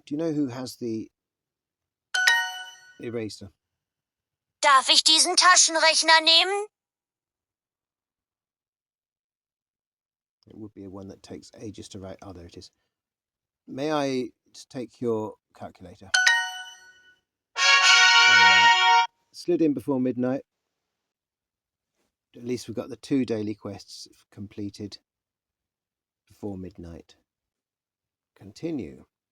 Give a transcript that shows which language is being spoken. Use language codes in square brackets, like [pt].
[en] Do you know who has the eraser? [de] Darf ich diesen Taschenrechner nehmen? [en] It would be one that takes ages to write. Oh, there it is. May I take your calculator? Slid in before midnight. At least we've got the 2 daily quests completed before midnight. Continue.